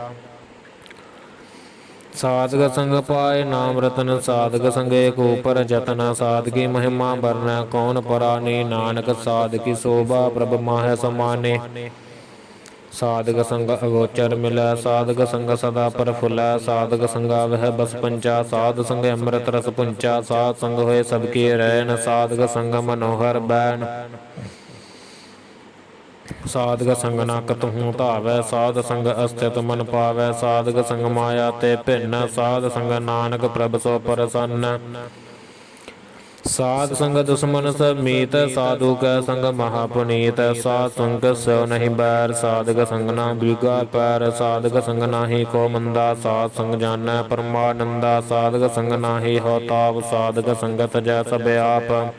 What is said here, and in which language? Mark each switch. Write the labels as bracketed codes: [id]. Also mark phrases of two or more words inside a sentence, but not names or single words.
[hi] साधक संग पाए नाम रतन साधक संग एक ऊपर जतन साधकी महिमा वर्ण कौन परानी नानक साधकी शोभा प्रभ माह समाने साधक संग अगोचर मिलै साधक संग सदा प्रफुल्लै साधक संगा वह बस पंचा साध संग अमृत रस पुंचा साध संग होए सबकी रैन साधक संग मनोहर बैन साधक संग न कतहूँ धावै साध संग अस्थित मन पावै साधक संग माया ते भिन्न साध संग नानक प्रभ सो प्रसन्न साध संग दुश्मन सब मीत साधु कै संग महापुनीत साध संग स्यो नहीं बैर साधक संग ना बिगा पैर साधक संग नाही को मंदा साध संग जानै परमानंदा साधक संग नाही हो ताप साधक संगत जै सब आप